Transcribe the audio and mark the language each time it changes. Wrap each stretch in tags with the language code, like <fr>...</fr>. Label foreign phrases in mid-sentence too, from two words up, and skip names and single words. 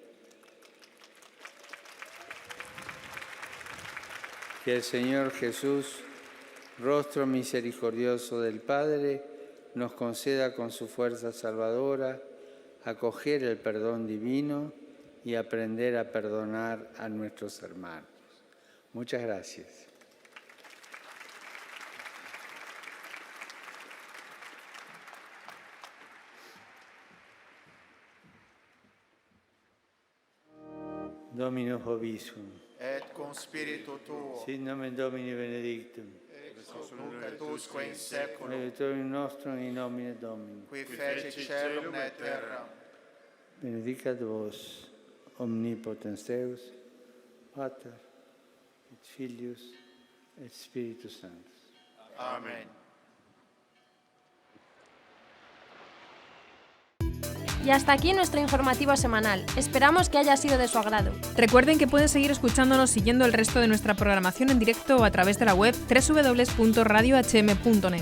<es>Que el Señor Jesús, rostro misericordioso del Padre, nos conceda con su fuerza salvadora acoger el perdón divino y aprender a perdonar a nuestros hermanos. Muchas gracias.</es> <la>Dominus vobiscum. Et cum spiritu tuo. Sit nomen Domini benedictum. Ex hoc nunc et usque in saeculum. Aiutorium nostrum in nomine Domini. Qui feci caelum et terram. Benedicat vos, omnipotens Deus, Pater, et Filius, et Spiritus Sanctus.</la> <es>Amén. Y hasta aquí nuestro informativo semanal. Esperamos que haya sido de su agrado. Recuerden que pueden seguir escuchándonos siguiendo el resto de nuestra programación en directo o a través de la web www.radiohm.net.</es>